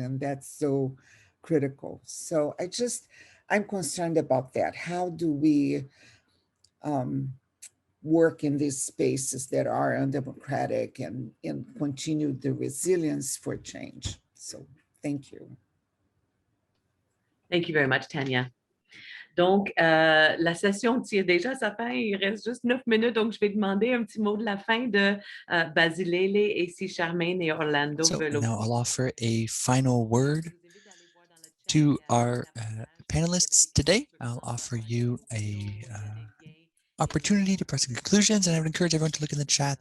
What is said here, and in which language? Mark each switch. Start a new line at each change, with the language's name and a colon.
English: And that's so critical. So I'm concerned about that. How do we work in these spaces that are undemocratic and continue the resilience for change? So thank you. Thank you very much, Tanya.
French: Donc, la session tire déjà à sa fin. Il reste juste 9 minutes. Donc, je vais demander un petit mot de la fin de Bas'Ilele, et si Charmain et Orlando veulent.
English: Now I'll offer a final word to our panelists today. I'll offer you a opportunity to press conclusions, and I would encourage everyone to look in the chat.